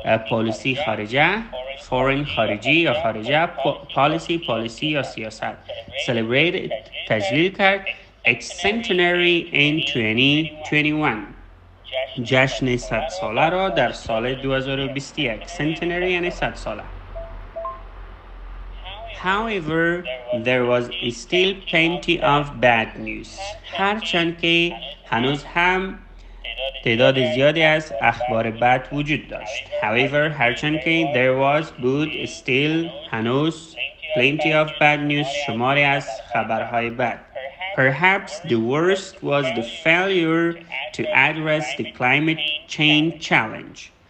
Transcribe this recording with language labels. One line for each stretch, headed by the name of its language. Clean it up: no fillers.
Persian: پالیسی خارجه
English: foreign
Persian: خارجی یا خارجه
English: policy
Persian: یا سیاست
English: celebrated
Persian: تجلیل کرد
English: its centenary in 2021
Persian: جشن 100 ساله را در سال 2021
English: centenary
Persian: یعنی 100 ساله.
English: However, there was still plenty of bad news.
Persian: هرچند که هنوز هم تعداد زیادی از اخبار بد وجود داشت.
English: However,
Persian: هرچند که
English: there was
Persian: بود
English: still
Persian: هنوز
English: plenty of bad news
Persian: شماری از خبرهای بد.
English: Perhaps the worst was the failure to address the climate change challenge.